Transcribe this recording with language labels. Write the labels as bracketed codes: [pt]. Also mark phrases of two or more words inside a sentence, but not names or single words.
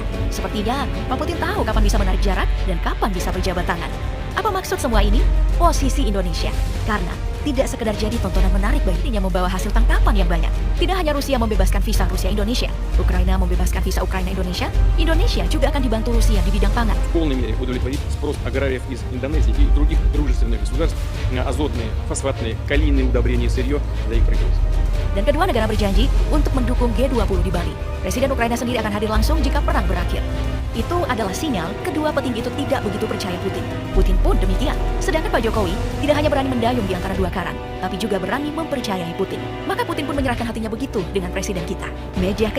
[id] Sepertinya, Pak Putin tahu kapan bisa menarik jarak dan kapan bisa berjabat tangan. Apa maksud semua ini? Posisi Indonesia. Karena tidak sekedar jadi tontonan menarik baginya membawa hasil tangkapan yang banyak. Tidak hanya Rusia membebaskan visa Rusia-Indonesia, Ukraina membebaskan visa Ukraina-Indonesia, Indonesia juga akan dibantu Rusia di bidang pangan. [ru] В полной мере удовлетворить спрос аграриев из Индонезии и других дружественных государств на азотные, фосфатные, калийные удобрения и сырье для их производства. [id] Dan kedua negara berjanji untuk mendukung G20 di Bali. Presiden Ukraina sendiri akan hadir langsung jika perang berakhir. Itu adalah sinyal kedua petinggi itu tidak begitu percaya Putin. Putin pun demikian. Sedangkan Pak Jokowi tidak hanya berani mendayung di antara dua karang, tapi juga berani mempercayai Putin. Maka Putin pun menyerahkan hatinya begitu dengan presiden kita.